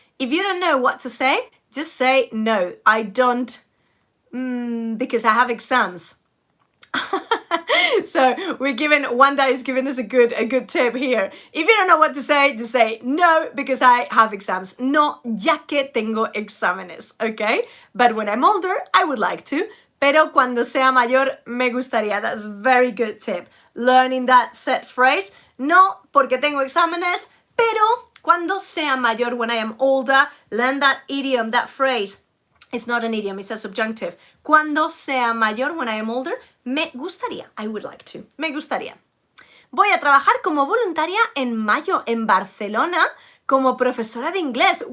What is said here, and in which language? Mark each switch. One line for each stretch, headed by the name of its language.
English: If you don't know what to say, just say, no, I don't, because I have exams. So one day is giving us a good tip here. If you don't know what to say, just say, no, because I have exams.
Spanish: No, ya que tengo exámenes, okay?
English: But when I'm older, I would like to.
Spanish: Pero cuando sea mayor, me gustaría.
English: That's a very good tip. Learning that set phrase.
Spanish: No, porque tengo exámenes, pero cuando sea mayor,
English: when I am older, learn that idiom, that phrase. It's not an idiom, it's a subjunctive.
Spanish: Cuando sea mayor,
English: when I am older,
Spanish: me gustaría.
English: I would like to.
Spanish: Me gustaría. Voy a trabajar como voluntaria en mayo en Barcelona como profesora de inglés.